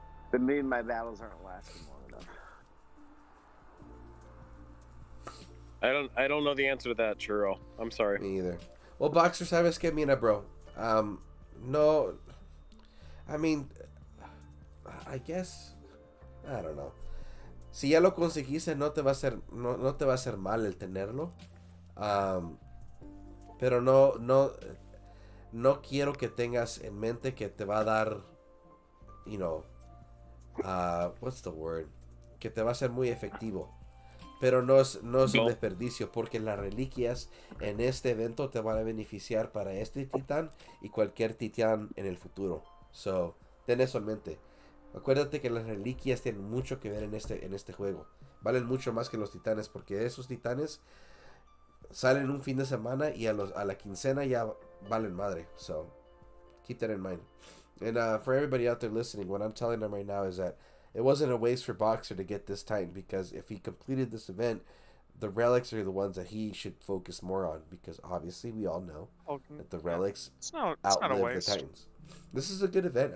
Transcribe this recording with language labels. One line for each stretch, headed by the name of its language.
English: But maybe my battles aren't lasting long enough. I don't know the answer to that, Churro. I'm sorry. Me either. Well, Boxer,
Spanish: ¿sabes qué? Mira,
English: bro. No, I mean, I guess, I don't know.
Spanish: Si ya lo conseguiste, no te va a hacer mal el tenerlo. Pero no quiero que tengas en mente que te va a dar,
English: you know, what's the word?
Spanish: Que te va a ser muy efectivo. Pero no es un desperdicio, porque las reliquias en este evento te van a beneficiar para este titán y cualquier titán en el futuro. So, ten eso en mente. Acuérdate que las reliquias tienen mucho que ver en este juego. Valen mucho más que los titanes, porque esos titanes salen un fin de semana y a la quincena ya valen madre.
English: So, keep that in mind. And for everybody out there listening, what I'm telling them right now is that it wasn't a waste for Boxer to get this Titan, because if he completed this event, the relics are the ones that he should focus more on, because obviously we all know that the relics outlive the Titans. This is a good event.